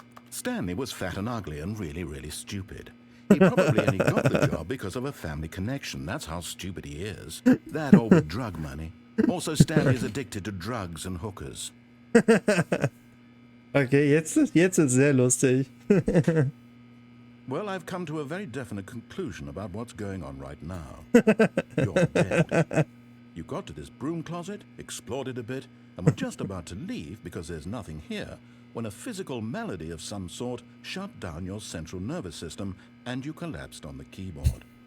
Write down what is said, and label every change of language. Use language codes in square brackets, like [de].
[en] Stanley was fat and ugly and really, really stupid. He probably only got the job because of a family connection. That's how stupid he is. That or with drug money. Also, Stanley is addicted to drugs and hookers. [de] Okay, jetzt ist sehr lustig. [en] Well, I've come to a very definite conclusion about what's going on right now. You're dead. You got to this broom closet, explored it a bit, and were just about to leave because there's nothing here, when a physical malady of some sort shut down your central nervous system and you collapsed on the keyboard.